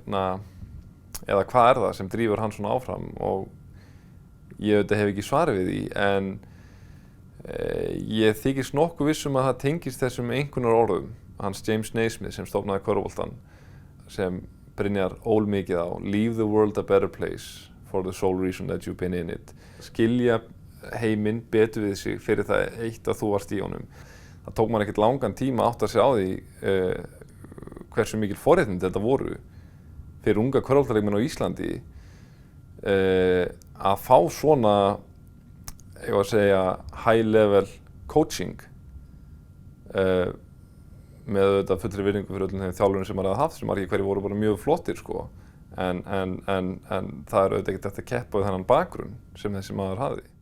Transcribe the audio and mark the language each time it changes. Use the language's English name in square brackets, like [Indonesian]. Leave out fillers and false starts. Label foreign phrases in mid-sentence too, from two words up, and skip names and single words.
[Icelandic] hvað það sem drífur hann svona áfram og ég hef ekki svarið við því en ég þykist nokkuð viss að það tengist þessum einhverjar orðum hans James Naismith sem stofnaði körfuboltann sem Brynjar ól mikið á [English] leave the world a better place for the sole reason that you've been in it [Icelandic] skilja heiminn betur við sig fyrir það eitt að þú varst í honum. Það tók maður ekkert langan tíma átt að sjá því hversu mikil forréttindi þetta voru fyrir unga körfuboltaleikmenn á Íslandi að fá svona [English] high level coaching [Icelandic] með þetta fullri virðingu fyrir öllum þeim þjálfurum sem maður hafði haft sem margir hverjir voru bara mjög flottir sko en það auðvitað ekkert eftir að keppa við þennan bakgrunn sem þessi maður hafði.